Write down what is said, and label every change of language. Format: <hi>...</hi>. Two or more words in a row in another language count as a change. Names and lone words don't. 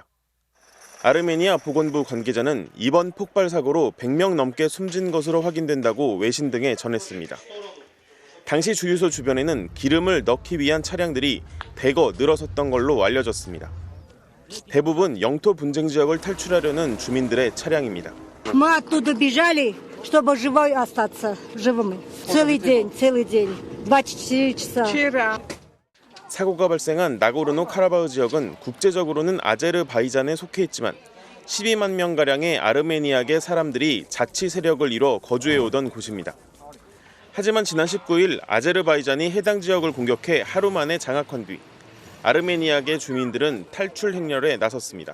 <ko>아르메니아 보건부 관계자는 이번 폭발 사고로 100명 넘게 숨진 것으로 확인된다고 외신 등에 전했습니다. 당시 주유소 주변에는 기름을 넣기 위한 차량들이 대거 늘어섰던 걸로 알려졌습니다. 대부분 영토 분쟁 지역을 탈출하려는 주민들의 차량입니다.</ko> <ru>Мы оттуда бежали, чтобы живой остаться живыми. Целый день, 24 часа.</ru> <ko>사고가 발생한 나고르노 카라바흐 지역은 국제적으로는 아제르바이잔에 속해 있지만 12만 명가량의 아르메니아계 사람들이 자치 세력을 이뤄 거주해오던 곳입니다. 하지만 지난 19일 아제르바이잔이 해당 지역을 공격해 하루 만에 장악한 뒤 아르메니아계 주민들은 탈출 행렬에 나섰습니다.</ko>